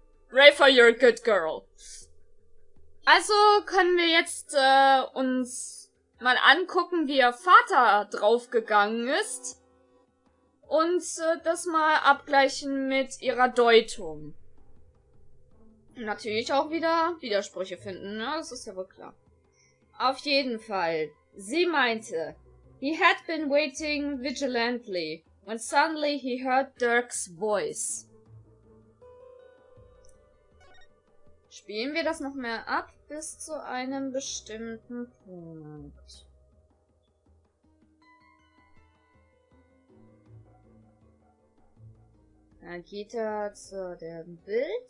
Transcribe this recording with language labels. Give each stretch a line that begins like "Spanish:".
German: Rafer, you're a good girl. Also können wir jetzt uns mal angucken, wie ihr Vater draufgegangen ist. Und das mal abgleichen mit ihrer Deutung. Natürlich auch wieder Widersprüche finden, ne? Das ist ja wohl klar. Auf jeden Fall.
English: Sie meinte, he had been waiting vigilantly, when suddenly he heard Dirk's voice.
German: Spielen wir das noch mehr ab, bis zu einem bestimmten Punkt. Dann geht er zu dem Bild.